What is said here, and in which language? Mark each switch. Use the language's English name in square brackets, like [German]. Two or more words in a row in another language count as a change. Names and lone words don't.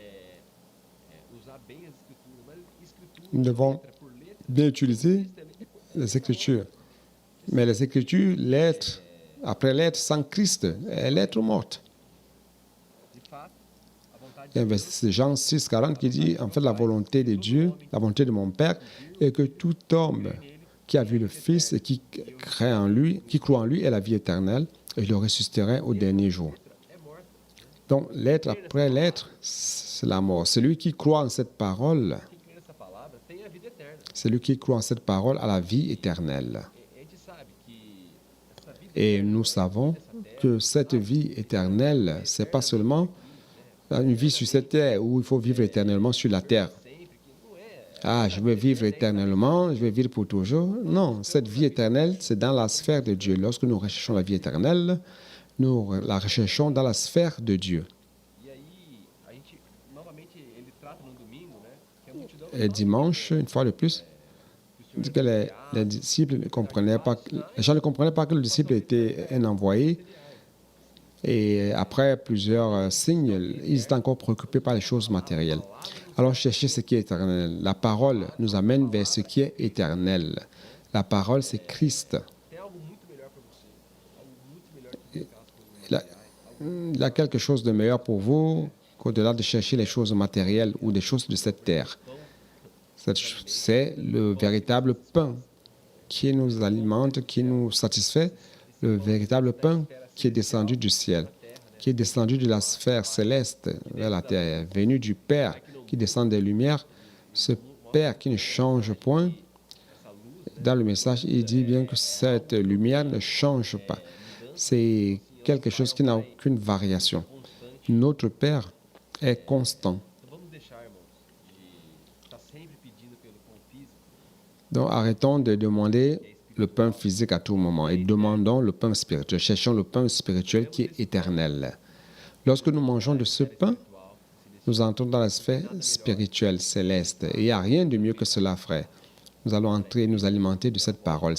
[Portuguese] usar bem as escrituras, mas escritura [French] nous devons [Portuguese] letra por letra [French] bien utiliser les Écritures. Mais les Écritures, lettre après lettre, sans Christ, est lettre morte. [Portuguese] de fato, a vontade [French] Il y a un verset de Jean 6, 40 qui dit, en fait, la volonté de Dieu, la volonté de mon Père, est que tout homme qui a vu le Fils et qui croit en lui ait la vie éternelle, et le ressusciterait au dernier jour. [Portuguese] é morta. [French] Donc, lettre après lettre, c'est la mort. Celui qui croit en cette parole, [Portuguese] Quem crê nessa palavra tem a vida eterna. [French] celui qui croit en cette parole a la vie éternelle. [Portuguese] E a gente sabe que essa vida [French] Et nous savons que cette vie éternelle, ce n'est pas seulement une vie sur cette terre où il faut vivre éternellement sur la terre. [Portuguese] sempre que não é [French] Ah, je vais vivre éternellement, je vais vivre pour toujours. Non, cette vie éternelle, c'est dans la sphère de Dieu. Lorsque nous recherchons la vie éternelle, nous la recherchons dans la sphère de Dieu. [Portuguese] E aí, a gente, novamente, ele trata no domingo, né? Que a multidão [French] Et dimanche, une fois de plus, il dit que les disciples ne comprenaient pas, les gens ne comprenaient pas que le disciple était un envoyé. Et après plusieurs signes, ils étaient encore préoccupés par les choses matérielles. Alors cherchez ce qui est éternel. La parole nous amène vers ce qui est éternel. La parole, c'est Christ. [Portuguese] tem algo muito melhor para você. Algo muito melhor que aquelas coisas. [French] Il a, il a quelque chose de meilleur pour vous qu'au-delà de chercher les choses matérielles ou des choses de cette terre. C'est le véritable pain qui nous alimente, qui nous satisfait, le véritable pain qui est descendu du ciel, qui est descendu de la sphère céleste vers la terre, venu du Père qui descend des lumières, ce Père qui ne change point. Dans le message, il dit bien que cette lumière ne change pas. C'est quelque chose qui n'a aucune variation. Notre Père est constant. [Portuguese] Então vamos deixar, irmãos, de estar sempre pedindo pelo pão físico. [French] Donc arrêtons de demander le pain physique à tout moment et demandons le pain spirituel. Cherchons le pain spirituel qui est éternel. Lorsque nous mangeons de ce pain, nous entrons dans la sphère spirituelle céleste. Et il n'y a rien de mieux que cela, frère. Nous allons entrer et nous alimenter de cette parole.